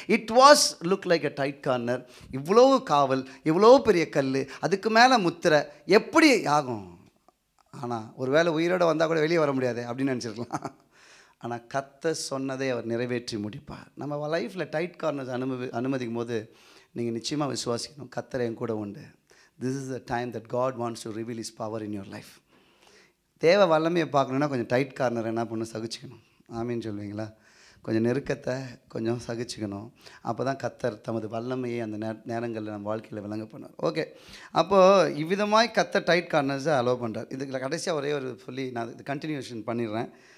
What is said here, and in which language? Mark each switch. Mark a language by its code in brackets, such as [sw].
[en] It was look like a tight corner. [ta] இவ்வளோ காவல், இவ்வளோ பெரிய கல், அதுக்கு மேலே முத்திரை, எப்படி ஆகும்? ஆனால் ஒரு வேளை உயிரோடு வந்தால் கூட வெளியே வர முடியாது அப்படின்னு நினச்சிருக்கலாம். ஆனால் கர்த்தர் சொன்னதை அவர் நிறைவேற்றி முடிப்பார். நம்ம லைஃப்பில் டைட் கார்னர்ஸ் அனுமதிக்கும் போது நீங்கள் நிச்சயமாக விசுவாசிக்கணும், கர்த்தர் என் கூட உண்டு. [en] This is the time that God wants to reveal His power in your life. [ta] தேவ வல்லமையை பார்க்கணுன்னா கொஞ்சம் டைட் கார்னர் என்ன பண்ணணும், சகிச்சுக்கணும். ஆமீன்னு சொல்வீங்களா? கொஞ்சம் நெருக்கத்தை கொஞ்சம் சகிச்சுக்கணும். அப்போ தான் கர்த்தர் தமது வல்லமையை அந்த நேரங்களில் நம்ம வாழ்க்கையில் விளங்க பண்ணுவார். ஓகே, அப்போது இவ்விதமாய் கர்த்தர் டைட் கார்னர்ஸை அலோவ் பண்ணுறார். இதுக்கு கடைசியாக ஒரே ஒரு சொல்லி நான் இது கண்டினியூஷன் பண்ணிடுறேன்.